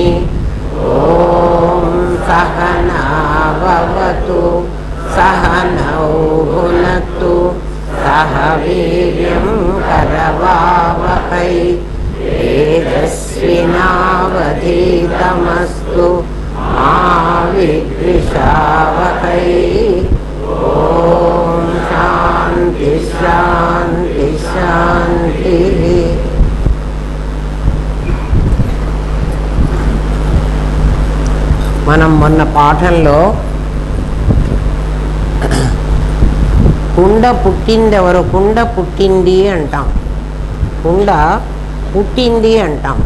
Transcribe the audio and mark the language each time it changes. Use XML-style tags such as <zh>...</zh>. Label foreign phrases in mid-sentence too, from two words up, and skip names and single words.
<sa>ॐ सहना भवतु सहनौ भुनक्तु सह वीर्यं करवावहै तेजस्विनावधीतमस्तु मा विद्विषावहै। ॐ शान्ति शान्ति शान्तिः।</sa> <te>మనం మొన్న పాఠంలో కుండ పుట్టిందెవరు, కుండ పుట్టింది అంటాం, కుండ పుట్టింది అంటాం.</te>